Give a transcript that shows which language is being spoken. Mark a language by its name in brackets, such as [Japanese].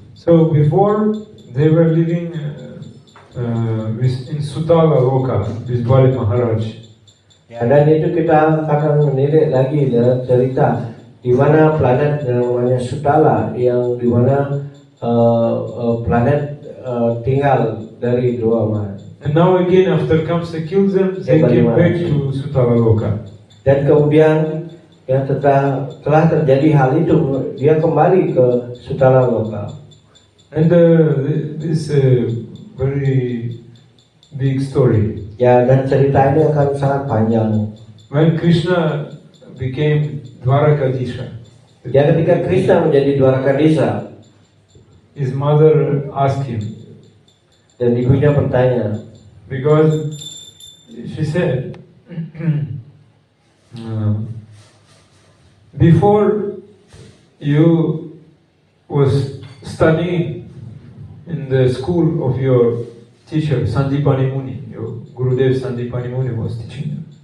[English] So before they were living in Sutala Loka with Bali Maharaj. [Indonesian] Ya, dan itu kita akan menilik lagi dalam cerita di mana planet namanya Sutala yang di mana planet tinggal dari Dwama. [English] And now again, after Kamsa kills them, they came back to Sutala Loka. [Indonesian] Dan kemudian ya telah terjadi hal itu, dia kembali ke Sutala Loka. [English] And this very big story. [Indonesian] Ya, dan cerita ini akan sangat panjang. [English] When Krishna became Dwarakadisha, [Indonesian] Ya, ketika Krishna menjadi Dwarakadisha, [English] his mother asked him, [Indonesian] dan ibunya bertanya, [English] because she said, before you was studying in the school of your teacher Sandipani Muni, your Gurudev Sandipani Muni was teaching you.